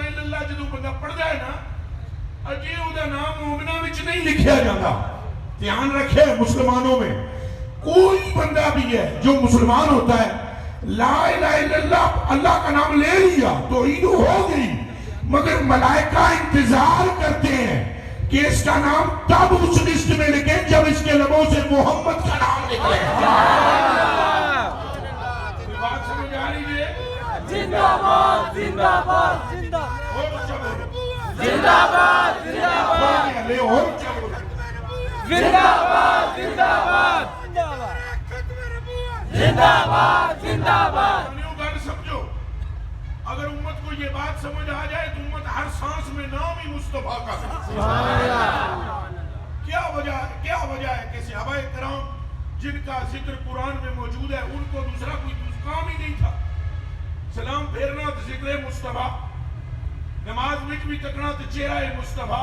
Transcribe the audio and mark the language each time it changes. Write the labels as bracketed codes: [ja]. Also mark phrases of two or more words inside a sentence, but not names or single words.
[pa] اللہ جدو بندہ پڑھتا ہے نا اجے او دا نام مومنہ وچ نہیں لکھیا جاتا. [ur] دھیان رکھے مسلمانوں میں کوئی بندہ بھی ہے جو مسلمان ہوتا ہے [ar] لا الہ الا اللہ [ur] اللہ کا نام لے لیا تو عید ہو گئی, مگر ملائکہ انتظار کرتے ہیں کہ اس کا نام تب اس لسٹ میں لکھیں جب اس کے لبوں سے محمد کا نام نکلے. بات سمجھ آ رہی ہے؟ زندہ باد زندہ باد زندہ اور چلو زندہ باد زندہ باد لے اور چلو زندہ باد زندہ باد زندہ باد زندہ باد. [pa] گل سمجھو, [ur] اگر امت کو یہ بات سمجھ آ جائے تو امت ہر سانس میں نام ہی مصطفیٰ کا ہے. کیا وجہ ہے کہ صحابہ کرام جن کا ذکر قرآن میں موجود ہے ان کو دوسرا کوئی کام ہی نہیں تھا. سلام پھیرنا تو ذکر مصطفیٰ, نماز میں بھی تکنا تو چہرہ مصطفیٰ.